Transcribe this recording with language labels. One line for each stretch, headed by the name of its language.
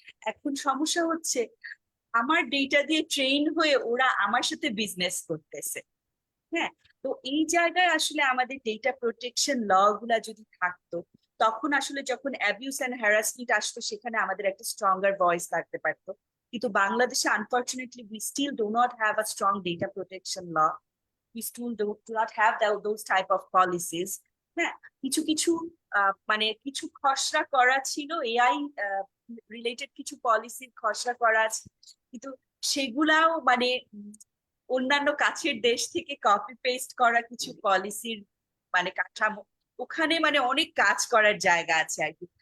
Bangla: এখন সমস্যা হচ্ছে আমার ডেটা দিয়ে ট্রেন হয়ে ওরা আমার সাথে বিজনেস করতেছে। হ্যাঁ, তো এই জায়গায় আসলে আমাদের ডেটা প্রোটেকশন ল গুলা যদি থাকতো, তখন আসলে যখন অ্যাবিউস এন্ড হ্যারাসমেন্ট আসতো সেখানে আমাদের একটা স্ট্রঙ্গার ভয়েস থাকতে পারতো। কিন্তু বাংলাদেশে
English: Unfortunately we still do not have a strong data protection law. We still do not have those type of policies.
Bangla: হ্যাঁ, কিছু কিছু মানে কিছু খসড়া করা ছিল, এআই রিলেটেড কিছু পলিসির খসড়া করা আছে, কিন্তু সেগুলাও মানে অন্যান্য কাছের দেশ থেকে কপি পেস্ট করা কিছু পলিসির মানে কাঠামো, ওখানে মানে অনেক কাজ করার জায়গা আছে আর কি।